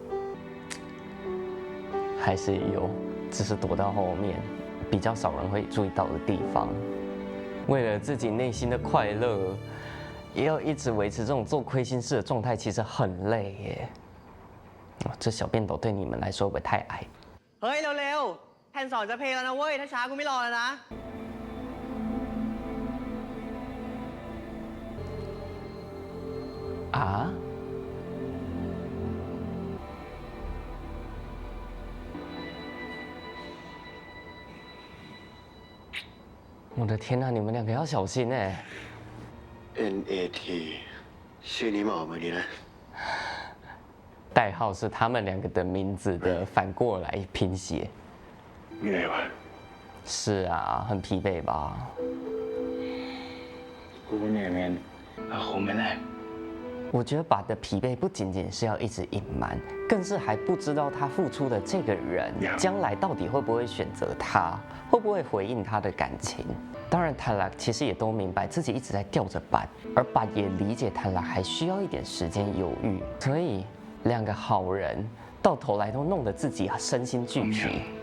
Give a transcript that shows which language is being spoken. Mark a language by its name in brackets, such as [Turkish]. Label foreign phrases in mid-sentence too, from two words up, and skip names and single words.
[Chinese] 还是有，只是躲到后面，比较少人会注意到的地方。为了自己内心的快乐，也要一直维持这种做亏心事的状态，其实很累耶。这小便斗对你们来说会不会太矮？ [Thai] เฮ้ย เร็วๆ แผ่นสอนจะเพลงแล้วนะเว้ย ถ้าช้ากูไม่รอแล้วนะ [Chinese] 啊？我的天哪，你们两个要小心哎！ [Thai] NAT ชื่อนี้เหมาะมือนี้นะ [Chinese] 代号是他们两个的名字的反过来拼写。 [Thai] เหนื่อยวะ [Chinese] 是啊，很疲惫吧？ [Thai] กูเหนื่อยเหมือนกันคงไม่ได้ [Chinese] 我觉得爸的疲惫不仅仅是要一直隐瞒，更是还不知道他付出的这个人将来到底会不会选择他，会不会回应他的感情。当然，坦拉其实也都明白自己一直在吊着板，而爸也理解坦拉还需要一点时间犹豫，所以两个好人到头来都弄得自己身心俱疲。